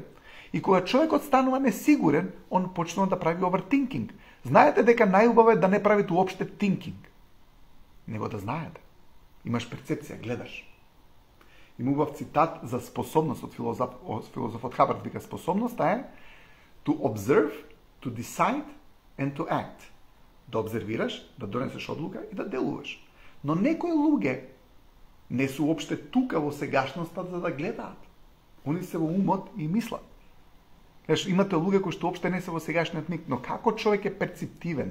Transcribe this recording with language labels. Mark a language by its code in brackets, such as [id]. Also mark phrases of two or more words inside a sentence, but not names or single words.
[mk] И кога човекот станува несигурен, он почнува да прави overthinking. Знаете дека најубаво е да не правите уопште thinking. Него да знаете. Имаш перцепција, гледаш. Има убав цитат за способност од филозофот Хабард, вика способноста е [en] to observe, to decide and to act. [mk] Да обзервираш, да донесеш одлука и да делуваш. Но некои луѓе не се уопште тука во сегашноста за да гледаат. Они се во умот и мислат. Имате луѓе кои што уопште не се во сегашниот миг, но како човек е перцептивен?